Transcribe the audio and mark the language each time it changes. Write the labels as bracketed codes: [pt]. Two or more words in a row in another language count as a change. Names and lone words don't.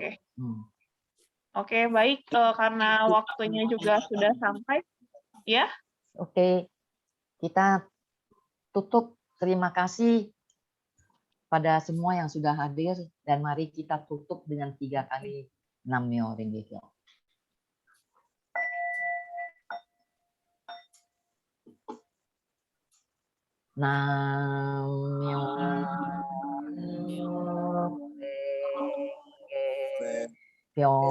[id] Oke. Oke, baik. Karena waktunya juga sudah sampai. Ya. Oke, kita tutup. Terima kasih pada semua yang sudah hadir dan mari kita tutup dengan 3 kali [ja] 南無妙法蓮華経. 南無妙法蓮華経.